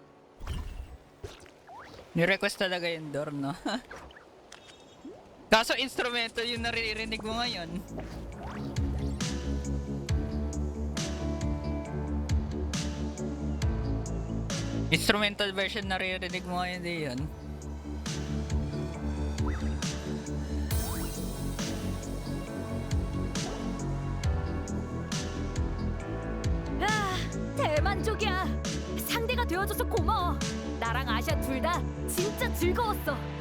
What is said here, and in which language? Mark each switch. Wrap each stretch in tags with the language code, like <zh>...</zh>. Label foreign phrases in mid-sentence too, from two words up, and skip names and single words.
<tl>Ni-request talaga yung door, no? Kaso instrumento yung naririnig mo ngayon.</tl> <en>Instrumental version</en> <tl>naririnig mo ngayon din yun.</tl> <ko>아, 대만족이야. 상대가 되어줘서 고마워. 나랑 아샤 둘 다 진짜 즐거웠어.</ko>